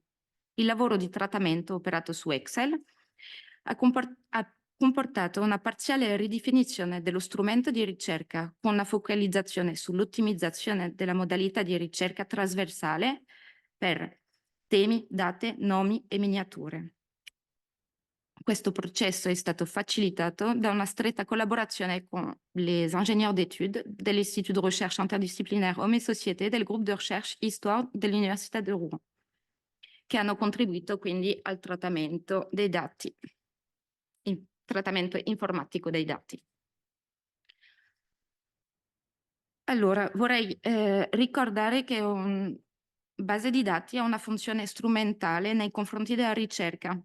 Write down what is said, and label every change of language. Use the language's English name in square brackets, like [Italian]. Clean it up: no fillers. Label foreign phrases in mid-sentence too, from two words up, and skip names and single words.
[Italian] Il lavoro di trattamento operato su Excel ha comportato una parziale ridefinizione dello strumento di ricerca con una focalizzazione sull'ottimizzazione della modalità di ricerca trasversale per temi, date, nomi e miniature. Questo processo è stato facilitato da una stretta collaborazione con [French] les ingénieurs d'études de l'Institut de recherche interdisciplinaire Hommes et Société [Italian] del gruppo [French] de recherche Histoire [Italian] dell'Università di Rouen, che hanno contribuito quindi al trattamento dei dati, il trattamento informatico dei dati. Allora, vorrei ricordare che base di dati ha una funzione strumentale nei confronti della ricerca.